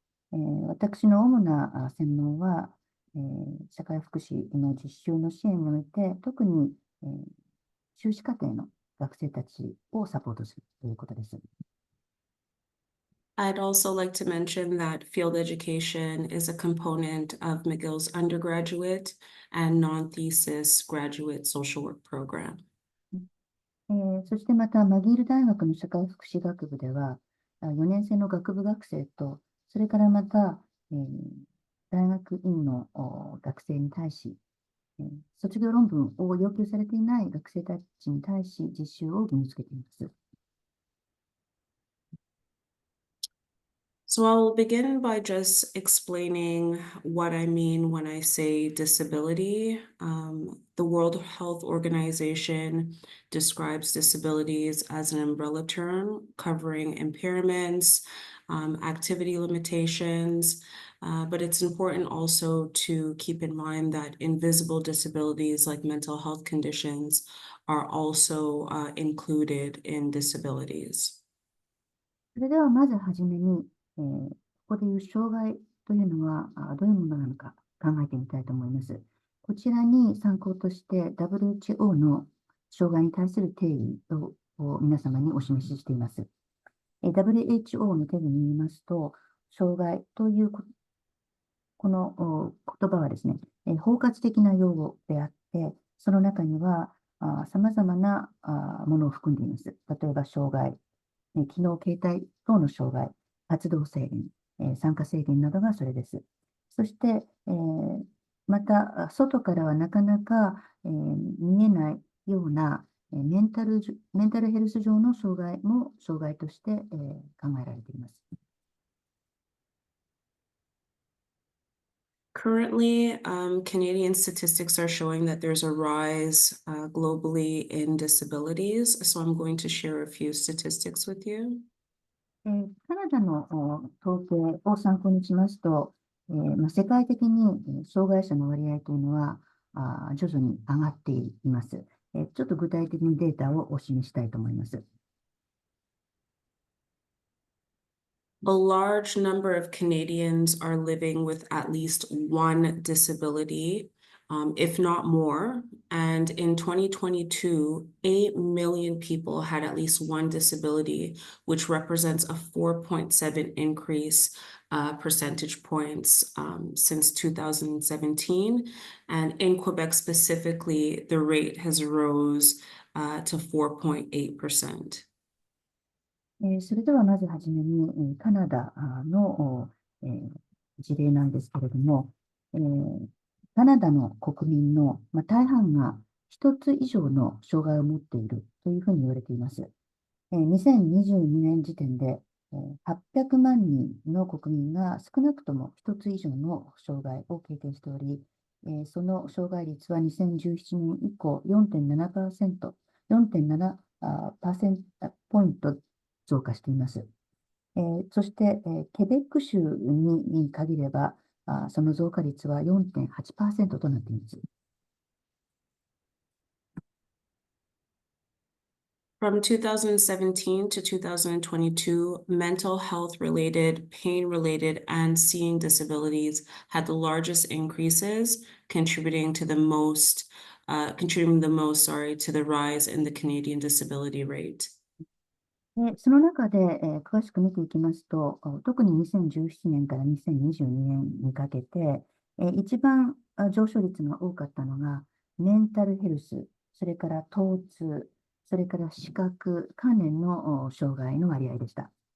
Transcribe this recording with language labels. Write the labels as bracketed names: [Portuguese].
[Japanese] 私の主な専門は、社会福祉の実習の支援において、特に修士課程の学生たちをサポートするということです。 [English] I'd also like to mention that field education is a component of McGill's undergraduate and non-thesis graduate social work program. [Japanese] そしてまた、マギール大学の社会福祉学部では、4年生の学部学生と、それからまた、大学院の学生に対し、卒業論文を要求されていない学生たちに対し、実習を義務付けています。 [English] So I'll begin by just explaining what I mean when I say disability. The World Health Organization describes disabilities as an umbrella term covering impairments, activity limitations, but it's important also to keep in mind that invisible disabilities like mental health conditions are also included in disabilities. [Japanese] それではまずはじめに、ここでいう障害というのはどういうものなのか考えてみたいと思います。こちらに参考として WHO の障害に対する定義を皆様にお示ししています。WHO の定義に言いますと、障害というこの言葉はですね、包括的な用語であって、その中には様々なものを含んでいます。例えば、障害、機能形態等の障害、活動制限、参加制限などがそれです。そして、また、外からはなかなか、見えないような、メンタルヘルス上の障害も障害として、考えられています。 [English] Currently, Canadian statistics are showing that there's a rise globally in disabilities. So I'm going to share a few statistics with you. [Japanese] カナダの統計を参考にしますと、世界的に障害者の割合というのは徐々に上がっています。ちょっと具体的にデータをお示したいと思います。 [English] A large number of Canadians are living with at least one disability, if not more. And in 2022, 8 million people had at least one disability, which represents a 4.7 increase percentage points since 2017. And in Quebec specifically, the rate has rose to 4.8%. [Japanese] それではまずはじめに、カナダの事例なんですけれども、カナダの国民の大半が一つ以上の障害を持っているというふうに言われています。 2022年時点で800万人の国民が少なくとも一つ以上の障害を経験しており、その障害率は2017年以降 4.7%、4.7%ポイント増加しています。そして、ケベック州に限れば、その増加率は 4.8% となっています。 [English] From 2017 to 2022, mental health related, pain related, and seeing disabilities had the largest increases, contributing the most, to the rise in the Canadian disability rate. [Japanese] その中で、詳しく見ていきますと、特に2017年から2022年にかけて、一番上昇率が多かったのが、メンタルヘルス、それから疼痛、それから視覚関連の障害の割合でした。